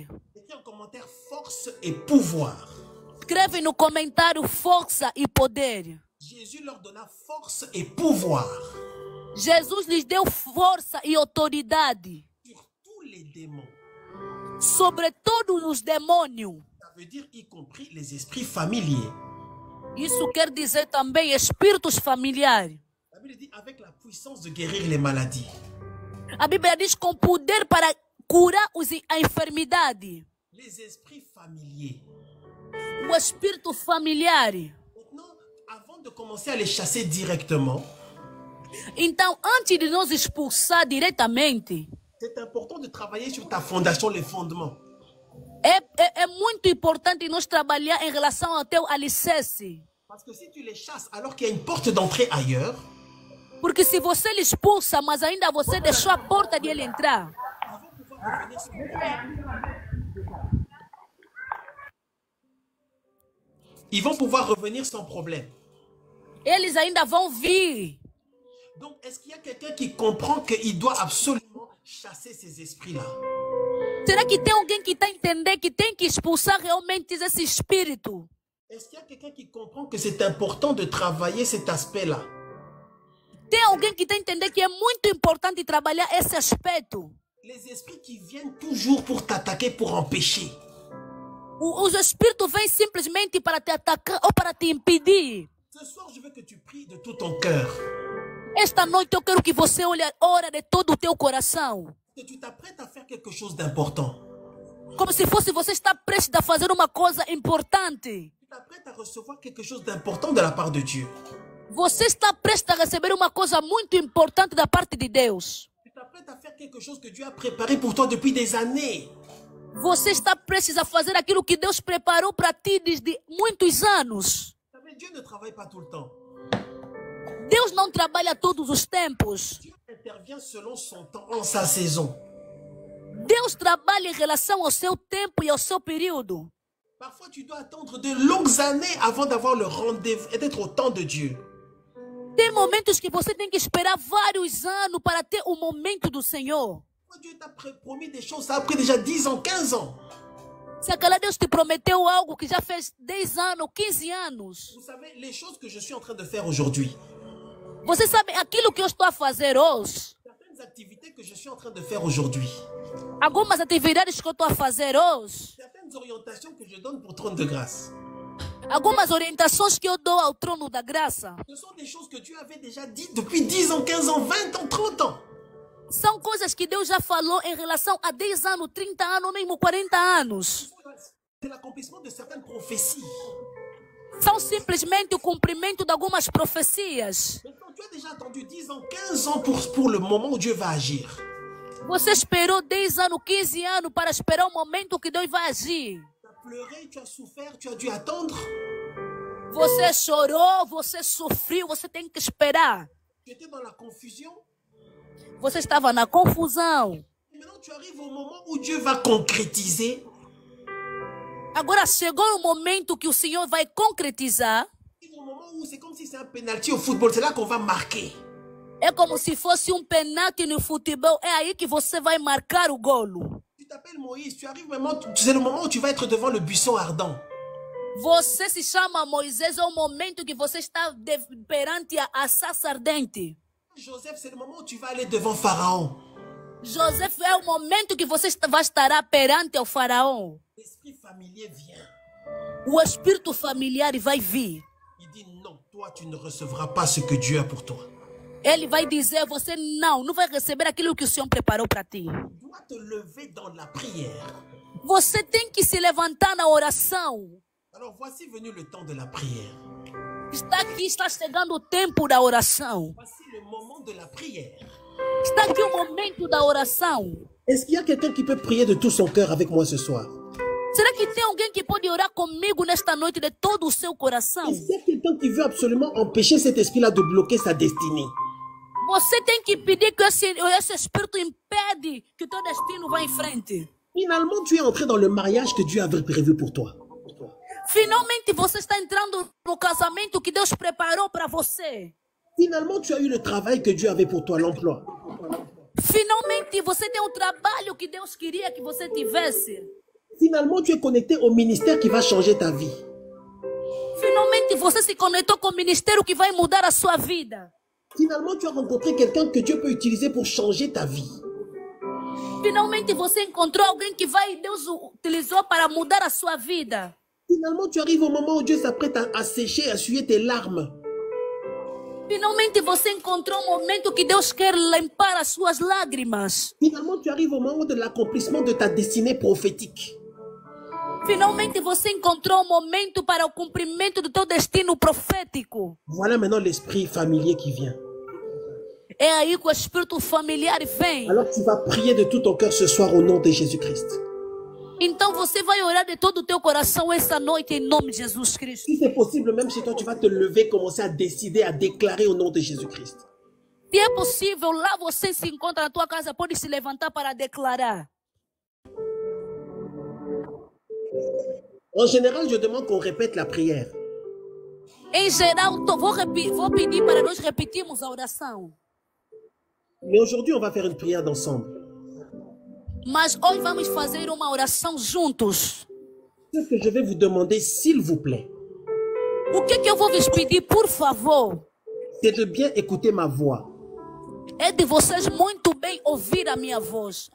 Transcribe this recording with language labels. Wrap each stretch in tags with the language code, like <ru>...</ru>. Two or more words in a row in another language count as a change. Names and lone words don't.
<fr>Écris en commentaire force et pouvoir.</fr> <pt>Escreve no comentário força e poder.</pt> <fr>Jésus leur donna force et pouvoir.</fr> <pt>Jesus lhes deu força e autoridade.</pt> <fr>Sur tous les démons.</fr> <pt>Sobre todos os demônios.</pt> <fr>Ça veut dire y compris les esprits familiers.</fr> <pt>Isso quer dizer também espíritos familiares.</pt> <fr>La Bible dit avec la puissance de guérir les maladies.</fr> <pt>A Bíblia diz com poder para curar a enfermidade.</pt> <fr>Les esprits familiers.</fr> <pt>O espírito familiar.</pt> <fr>Maintenant, avant de commencer à les chasser directement,</fr> <pt>então, antes de nós expulsar diretamente,</pt> <fr>c'est important de travailler sur ta fondation, les fondements.</fr> <pt>É muito importante nós trabalhar em relação ao teu alicerce.</pt> <fr>Parce que si tu les chasses alors qu'il y a une porte d'entrée ailleurs,</fr> <pt>porque se você lhe expulsa, mas ainda você deixou a porta de ele entrar,</pt> <fr>ils vont pouvoir revenir sans problème.</fr> <pt>Eles ainda vão vir.</pt> <fr>Donc, est-ce qu'il y a quelqu'un qui comprend qu'il doit absolument chasser ces esprits-là?</fr> <pt>Será que tem alguém que está entendendo que tem que expulsar realmente esse espírito?</pt> <fr>Est-ce qu'il y a quelqu'un qui comprend que c'est important de travailler cet aspect-là?</fr> <pt>Tem alguém que está entendendo que é muito importante trabalhar esse aspecto?</pt> <fr>Les esprits qui viennent toujours pour t'attaquer, pour empêcher.</fr> <pt>Os espíritos vêm simplesmente para te atacar ou para te impedir.</pt> <fr>Ce soir, je veux que tu pries de tout ton cœur.</fr> <pt>Esta noite eu quero que você ore de todo o teu coração.</pt> <fr>Que tu t'apprêtes à faire quelque chose d'important.</fr> <pt>Como se fosse você está prestes a fazer uma coisa importante.</pt> <fr>Tu t'apprêtes à recevoir quelque chose d'important de la part de Dieu.</fr> <pt>Você está prestes a receber uma coisa muito importante da parte de Deus.</pt> <fr>Tu t'apprêtes à faire quelque chose que Dieu a préparé pour toi depuis des années.</fr> <pt>Você está prestes a fazer aquilo que Deus preparou para ti desde muitos anos.</pt> <fr>Dieu ne travaille pas tout le temps.</fr> <pt>Deus não trabalha todos os tempos.</pt> <fr>Dieu intervient selon son temps, en sa saison.</fr> <pt>Deus trabalha em relação ao seu tempo e ao seu período.</pt> <fr>Parfois, tu dois attendre de longues années avant d'avoir le rendez-vous et d'être au temps de Dieu.</fr> <pt>Tem momentos que você tem que esperar vários anos para ter o momento do Senhor.</pt> <fr>Dieu t'a promis des choses, ça a pris déjà 10 ans, 15 ans.</fr> <pt>Se aquela Deus te prometeu algo que já fez 10 anos, 15 anos.</pt> <fr>Vous savez, les choses que je suis en train de faire aujourd'hui.</fr> <pt>Você sabe aquilo que eu estou a fazer hoje?</pt> <fr>Certaines activités que je suis en train de faire aujourd'hui.</fr> <pt>Algumas atividades que eu estou a fazer hoje.</pt> <fr>Certaines orientations que je donne pour trône de grâce.</fr> <pt>Algumas orientações que eu dou ao trono da graça.</pt> <fr>Ce sont des choses que Dieu avait déjà dites depuis 10 ans, 15 ans, 20 ans, 30 ans.</fr> <pt>São coisas que Deus já falou em relação a 10 anos, 30 anos, mesmo 40 anos.</pt> <fr>C'est l'accomplissement de certaines prophéties.</fr> <pt>São simplesmente o cumprimento de algumas profecias.</pt> <fr>Maintenant, tu as déjà attendu 10 ans, 15 ans pour le moment où Dieu va agir.</fr> <pt>Você esperou 10 anos, 15 anos para esperar o momento que Deus vai agir.</pt> <fr>Tu as pleuré, tu as souffert, tu as dû attendre.</fr> <pt>Você chorou, você sofreu, você tem que esperar.</pt> <fr>Tu étais dans la confusion.</fr> <pt>Você estava na confusão.</pt> <fr>Maintenant, tu arrives au moment où Dieu va concrétiser.</fr> <pt>Agora chegou o momento que o Senhor vai concretizar.</pt> <fr>Au moment où c'est comme si c'est un penalty au football, c'est là qu'on va marquer.</fr> <pt>É como se fosse penalti no futebol. É aí que você vai marcar o golo.</pt> <fr>Tu t'appelles Moïse, tu arrives vraiment, c'est le moment où tu vas être devant le buisson ardent.</fr> <pt>Você se chama Moisés, é o momento que você está perante a sarça ardente.</pt> <fr>Joseph, c'est le moment où tu vas aller devant Pharaon.</fr> <pt>José é o momento que você vai estar perante o faraó.</pt> <fr>L'esprit familier vient.</fr> <pt>O espírito familiar vai vir.</pt> <fr>Il dit non, toi tu ne recevras pas ce que Dieu a pour toi.</fr> <pt>Ele vai dizer, você não vai receber aquilo que o Senhor preparou para ti.</pt> <fr>Tu dois te lever dans la prière.</fr> <pt>Você tem que se levantar na oração.</pt> <fr>Alors voici venu le temps de la prière.</fr> <pt>Está chegando o tempo da oração.</pt> <fr>Voici le moment de la prière.</fr> <pt>Está aqui o momento da oração.</pt> <fr>Est-ce qu'il y a quelqu'un qui peut prier de tout son cœur avec moi ce soir?</fr> <pt>Será que tem alguém que pode orar comigo nesta noite de todo o seu coração?</pt> <fr>Est-ce qu'il y a quelqu'un qui veut absolument empêcher cet esprit-là de bloquer sa destinée?</fr> <pt>Você tem que pedir que esse espírito impede que o teu destino vá em frente.</pt> <fr>Finalement, tu es entré dans le mariage que Dieu avait prévu pour toi.</fr> <pt>Finalmente você está entrando no casamento que Deus preparou para você.</pt> <fr>Finalement, tu as eu le travail que Dieu avait pour toi, l'emploi.</fr> <pt>Finalmente você tem o trabalho que Deus queria que você tivesse.</pt> <fr>Finalement, tu es connecté au ministère qui va changer ta vie.</fr> <pt>Finalmente você se conectou com o ministério que vai mudar a sua vida.</pt> <fr>Finalement, tu as rencontré quelqu'un que Dieu peut utiliser pour changer ta vie.</fr> <pt>Finalmente você encontrou alguém que Deus utilizou para mudar a sua vida.</pt> <fr>Finalement, tu arrives au moment où Dieu s'apprête à sécher, à essuyer tes larmes.</fr> <pt>Finalmente você encontrou um momento que Deus quer limpar as suas lágrimas.</pt> <fr>Finalement, tu arrives au moment de l'accomplissement de ta destinée prophétique.</fr> <pt>Finalmente você encontrou um momento para o cumprimento do teu destino profético.</pt> <fr>Voilà maintenant l'esprit familier qui vient.</fr> <pt>É aí que o espírito familiar vem.</pt> <fr>Alors tu vas prier de tout ton cœur ce soir au nom de Jésus-Christ.</fr> <pt>Então você vai orar de todo o teu coração essa noite em nome de Jesus Cristo.</pt> <fr>Si c'est possible, même chez toi, tu vas te lever, commencer à décider, à déclarer au nom de Jésus-Christ.</fr> <pt>Se é possível, lá você se encontra na tua casa, pode se levantar para declarar.</pt> <fr>En général, je demande qu'on répète la prière.</fr> <pt>Em geral, vou pedir para nós repetirmos a oração.</pt> <fr>Mais aujourd'hui, on va faire une prière d'ensemble.</fr> <pt>Mas hoje vamos fazer uma oração juntos.</pt> <fr>Ce que je vais vous demander, s'il vous plaît,</fr> <pt>O que eu vou vos pedir, por favor,</pt> <fr>c'est de bien écouter ma voix.</fr> <pt>é de vocês muito bem ouvir a minha voz.</pt>